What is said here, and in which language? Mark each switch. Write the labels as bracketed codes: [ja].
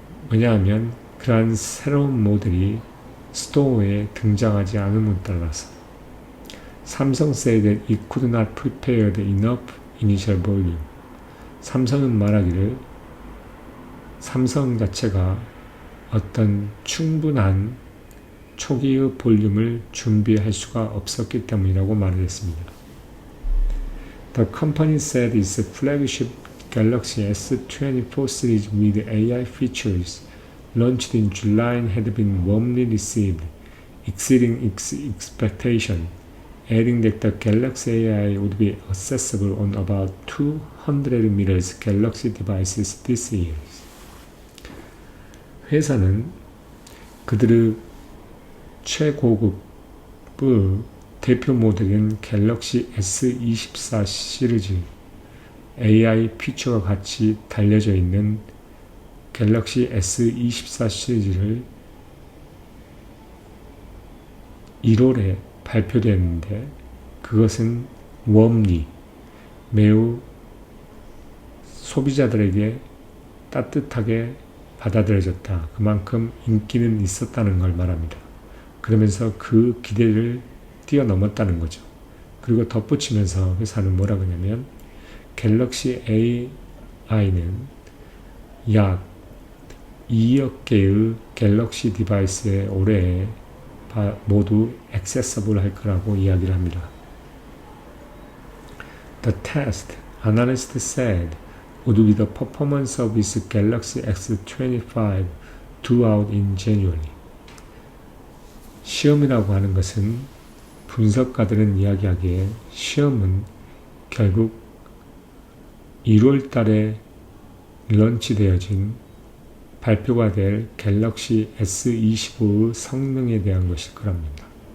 [ko] 왜냐하면 그러한 새로운 모델이 스토어에 등장하지 않음에 따라서 삼성 [en] said that it could not prepare enough initial volume. [ko] 삼성은 말하기를 삼성 자체가 어떤 충분한 초기의 볼륨을 준비할 수가 없었기 때문이라고 말을 했습니다. [en] The company said its flagship Galaxy S24 series with AI features launched in July had been warmly received, exceeding its expectation, adding that the Galaxy AI would be accessible on about 200 million Galaxy devices this year. [ko] 회사는 그들의 최고급의 대표 모델인 갤럭시 S24 시리즈, AI 피처가 같이 달려져 있는 갤럭시 S24 시리즈를 1월에 발표됐는데 그것은 웜리, 매우 소비자들에게 따뜻하게 받아들여졌다. 그만큼 인기는 있었다는 걸 말합니다. 그러면서 그 기대를 뛰어넘었다는 거죠. 그리고 덧붙이면서 회사는 뭐라 그러냐면 갤럭시 AI는 약 2억 개의 갤럭시 디바이스에 올해 모두 액세서블 할 거라고 이야기를 합니다. [en] The test, analysts said, would be the performance of its Galaxy S25 due out in January. [ko] 시험이라고 하는 것은 분석가들은 이야기하기에 시험은 결국 1월 달에 런치되어진 발표가 될 갤럭시 S25의 성능에 대한 것일 거랍니다.